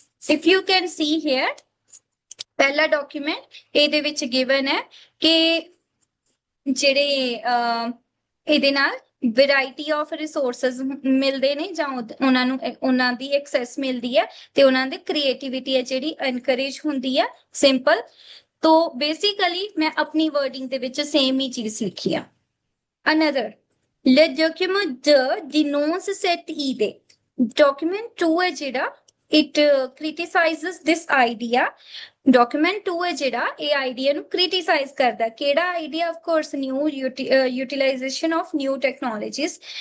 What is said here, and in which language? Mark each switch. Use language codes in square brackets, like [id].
[en] if you can see here [pa] ਪਹਿਲਾ document ਇਹਦੇ ਵਿੱਚ ਗਿਵਨ ਹੈ ਕਿ ਜਿਹੜੇ ਇਹਦੇ ਨਾਲ [en] variety of resources [pa] ਮਿਲਦੇ ਨੇ ਜਾਂ ਉਹਨਾਂ ਨੂੰ ਉਹਨਾਂ ਦੀ ਐਕਸੈਸ ਮਿਲਦੀ ਹੈ ਤੇ ਉਹਨਾਂ ਦੀ ਕ੍ਰੀਏਟੀਵਿਟੀ ਹੈ ਜਿਹੜੀ ਐਨਕਰੇਜ ਹੁੰਦੀ ਹੈ। [en] Simple. [hi] तो बेसिकली मैं अपनी वर्डिंग [pa] ਦੇ ਵਿੱਚ ਸੇਮ ਹੀ ਚੀਜ਼ ਲਿਖੀ ਆ। [fr] ਅਨਦਰ le document 2 dénonce cette idée। [en] document 2 [pa] ਹੈ ਜਿਹੜਾ [en] it criticizes this idea। [pa] document 2 ਹੈ ਜਿਹੜਾ ਇਹ ਆਈਡੀਆ ਨੂੰ ਕ੍ਰਿਟਿਸਾਈਜ਼ ਕਰਦਾ। ਕਿਹੜਾ idea? [en] Of course new utilisation of new technologies.